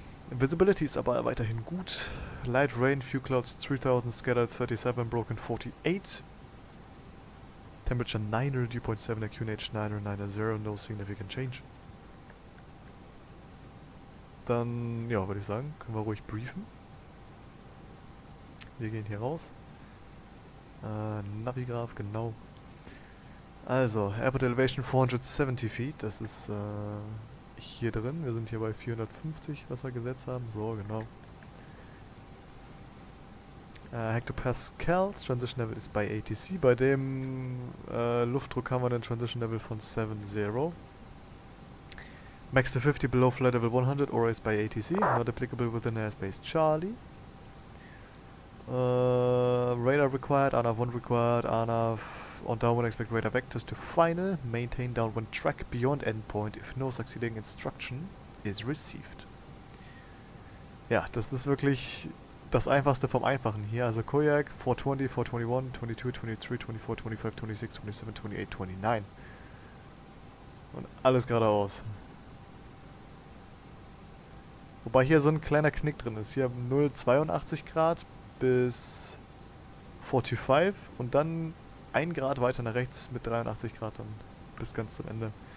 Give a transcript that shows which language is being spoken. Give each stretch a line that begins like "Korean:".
German: Visibility ist aber weiterhin gut.
English: Light rain, few clouds, 3000 scattered, 37 broken, 48. Temperature 9er, dew point 7er, QNH 9er, 9er, no significant change.
German: Dann, ja, würde ich sagen, können wir ruhig briefen. Wir gehen hier raus. Navigraph, genau. Also, Airport Elevation 470 Feet, das ist hier drin. Wir sind hier bei 450, was wir gesetzt haben. So, genau. Hectopascals, Transition Level ist bei ATC. Bei dem Luftdruck haben wir einen Transition Level von 7.0.
English: Max to 50 below flight level 100 or is by ATC. Not applicable within airspace Charlie. Radar required, ANAV 1 required, ANAV on downwind expect radar vectors to final. Maintain downwind track beyond endpoint if no succeeding instruction is received.
German: Ja, das ist wirklich das Einfachste vom Einfachen hier. Also Koyak 420, 421, 22, 23, 24, 25, 26, 27, 28, 29. Und alles geradeaus. Wobei hier so ein kleiner Knick drin ist. Hier 0,82 Grad bis 45 und dann 1 Grad weiter nach rechts mit 83 Grad dann bis ganz zum Ende.